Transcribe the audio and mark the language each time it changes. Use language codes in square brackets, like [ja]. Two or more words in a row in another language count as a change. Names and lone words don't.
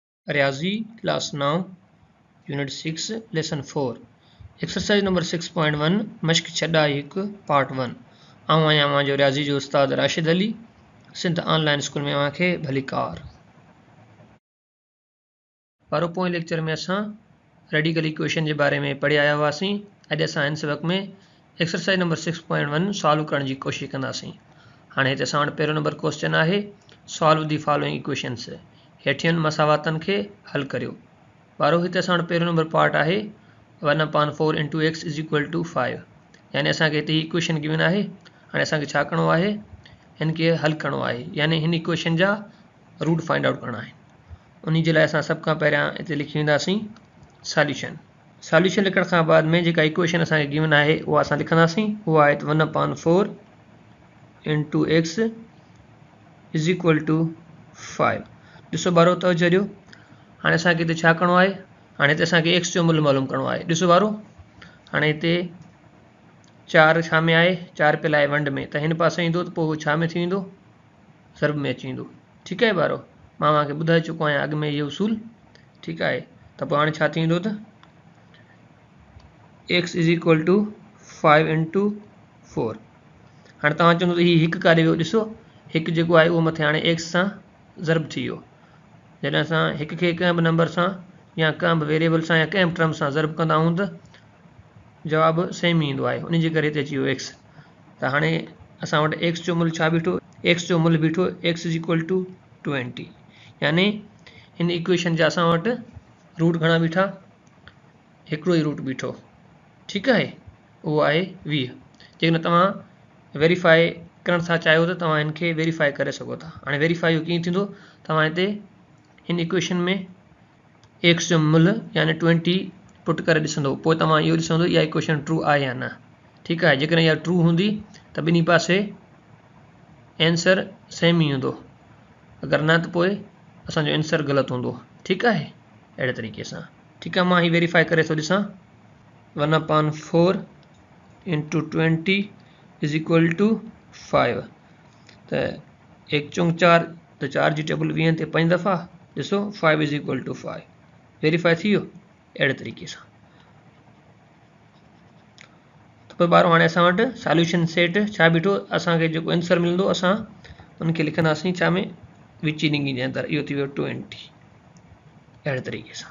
[sd] रियाजी [en] Class 9 Unit 6 Lesson 4 Exercise Number 6.1 [sd] मश्क छॾा हिकु पार्ट 1 आऊं आहियां जो रियाजी जो उस्ताद राशिद अली सिंध ऑनलाइन स्कूल में खे भली कार वारो पोइ लेक्चर में असां [en] radical equation [sd] के बारे में पढ़ी आया हुआसीं। अॼु असां हिन सबक में [en] Exercise Number 6.1 [sd] सॉल्व करण की कोशिश कंदासीं। हाणे हिते असां वटि पहिरियों [en] number question [sd] आहे [en] solve the following equations [sd] हेठियन मसावातन के हल करियो। वारो हिते असां वटि पहिरियों [en] number part [sd] आहे [en] 1/4 into x is equal to 5 [sd] यानी असांखे हिते [en] equation given [sd] आहे। हाणे असांखे छा करिणो आहे इनके हल करिणो आहे यानी हिन इक्वेशन जा [en] root find out [ur] کرنا ہے. [sd] उन्हीं जे लाइ असां सभ खां पहिरियां हिते लिखी वेंदासीं सॉल्यूशन। सॉल्यूशन लिखण खां बाद में जेका इक्वेशन असांखे गिवन आहे उहा असां लिखंदासीं। उहा आहे [en] 1/4 into x is equal to 5. [sd] ॾिसो बारो तवजो ॾियो। हाणे असांखे हिते छा करिणो आहे हाणे हिते असांखे एक्स जो मुल्ह मालूम करिणो आहे। ॾिसो बारो हाणे हिते 4 छा में आहे 4 पियल आहे वंड में त हिन पासे ईंदो त पोइ उहो छा में थी वेंदो ज़र्ब में अची वेंदो। ठीकु आहे बारो मां तव्हांखे ॿुधाए चुको आहियां अॻु में इहो उसूल। ठीकु आहे त पोइ हाणे छा थी वेंदो त [en] x is equal to 5 into 4. [sd] हाणे तव्हां चवंदो त हीउ हिकु काॾे वियो। ॾिसो हिकु जेको आहे उहो मथे हाणे एक्स सां ज़र्ब थी वियो। जॾहिं असां हिक खे कंहिं बि नंबर सां या कंहिं बि वेरिएबल सां या कंहिं बि टर्म सां ज़र्ब कंदा आहियूं त जवाबु सेम ईंदो आहे। उन जे करे हिते अची वियो एक्स। त हाणे असां वटि एक्स जो मुल्ह छा बीठो एक्स जो मुल्ह बीठो [en] x is equal to 20 [sd] यानी हिन इक्वेशन जा असां वटि रूट घणा बीठा हिकिड़ो ई रूट बीठो। ठीकु आहे उहो आहे 20। जेकॾहिं तव्हां वेरीफाई करण था चाहियो त तव्हां हिनखे वेरीफाई करे सघो था। हाणे वेरीफाई कीअं थींदो तव्हां हिते हिन इक्वेशन में एक्स जो मुल्ह यानी 20 पुट करे ॾिसंदो पोइ तव्हां इहो ॾिसंदो इहा [en] equation true [sd] आहे या न। ठीकु आहे जेकॾहिं इहा ट्रू हूंदी त ॿिन्ही पासे [en] answer same [sd] ई हूंदो अगरि न त पोइ असांजो आंसर ग़लति हूंदो। ठीकु आहे अहिड़े तरीक़े सां। ठीकु आहे मां हीउ वेरीफाई करे थो ॾिसां [en] 1/4 into 20 is equal to 5 [sd] त 1 चौंग 4 त 4 जी टेबल 20 ते 5 दफ़ा ॾिसो [en] 5 is equal to 5 [sd] वेरीफाई थी वियो अहिड़े तरीक़े सां। त पोइ ॿारो हाणे असां वटि [en] solution set [sd] छा बीठो असांखे जेको आंसर मिलंदो असां उनखे लिखंदासीं छा में विची ॾिंगी जे अंदरि इहो थी वियो 20 अहिड़े तरीक़े सां।